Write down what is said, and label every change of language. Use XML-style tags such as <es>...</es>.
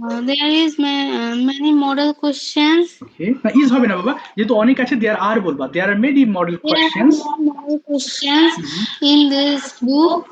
<en>There is many model questions.</en> <bn>ওকে, না is হবে না বাবা, যেহেতু অনেক আছে, দেয়ার আর বলবা,</bn> <en>There are many model There are questions. model questions in this book.</en>